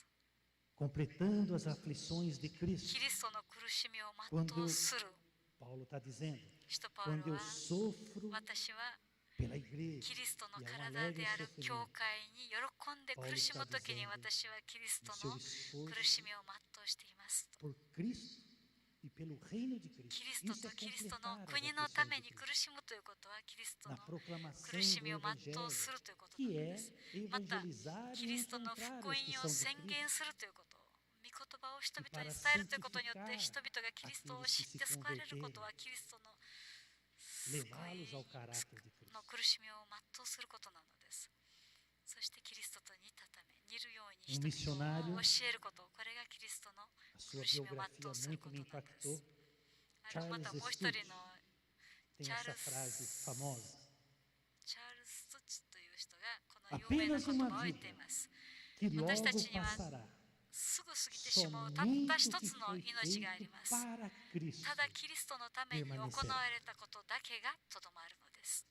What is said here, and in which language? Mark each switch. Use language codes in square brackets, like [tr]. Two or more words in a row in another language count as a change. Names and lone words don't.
[pt] Completando as aflições de [ja] キ [pt] Cristo. [ja] リストの苦しみを全うする。 [pt] Paulo está dizendo, [ja] 使徒パウ [pt] quando [ja] ロ [pt] eu [ja] は [pt] sofro [ja] 私は [pt] pela igreja [ja] キリストの [pt] e ao [ja] 体 [pt] alegre [ja] である [pt] sofrimento, [ja] 教会に喜んで苦しむときに私はキリストの苦しみを全うしていますと。 [pt] por Cristo e pelo reino de Cristo. [ja] キリスト [pt] Isso [ja] と [pt] é [ja] キリスト [pt] completar [ja] の [pt] as [ja] 国の [pt] aflições [ja] た [pt] de [ja] めに [pt] Cristo. [ja] 苦しむということはキリスト [pt] Na [ja] の [pt] proclamação [ja] 苦し [pt] do [ja] みを全う [pt] Evangelho, [ja] するということな [pt] que [ja] の [pt] é [ja] です。また [pt] evangelizar [ja] キ [pt] e [ja] リストの [pt] encontrar [ja] 福 [pt] os [ja] 音 [pt] que [ja] を [pt] são [ja] 宣 [pt] de [ja] 言 [pt] Cristo. [ja] するということ、御言葉を人々に [pt] E [ja] 伝え [pt] para [ja] るということによって [pt] santificar [ja] 人々がキリストを [pt] aqueles [ja] 知 [pt] que [ja] って [pt] se [ja] 救われること [pt] converterem, [ja] はキリストの救 [pt] levá-los ao [ja] い [pt] caráter de Cristo. [ja] の苦しみを全うすることなのです。そしてキリストと似たため、似るように人々を教えること、これがキリストの [pt] A sua [ja] 苦しみを [pt] biografia [ja] 全うするこ [pt] muito [ja] と [pt] me [ja] なんです [pt] impactou. [ja] また [pt] Charles [ja] もう一人 [pt] Stutz [ja] の [pt] tem essa [ja] Charles [pt] frase famosa. [ja] チャールズ・ストッチという人がこの有名な [pt] Apenas [ja] 言 [pt] uma [ja] 葉を言ってい [pt] vida [ja] ます。 [pt] que logo [ja] 私たちには [pt] passará. [ja] すぐ過ぎてしまうたった [pt] Somente [ja] 一 [pt] o que [ja] つの [pt] foi [ja] 命があり [pt] feito [ja] ます。 [pt] para Cristo [ja] ただキリストのために行われたことだけがとどまるのです。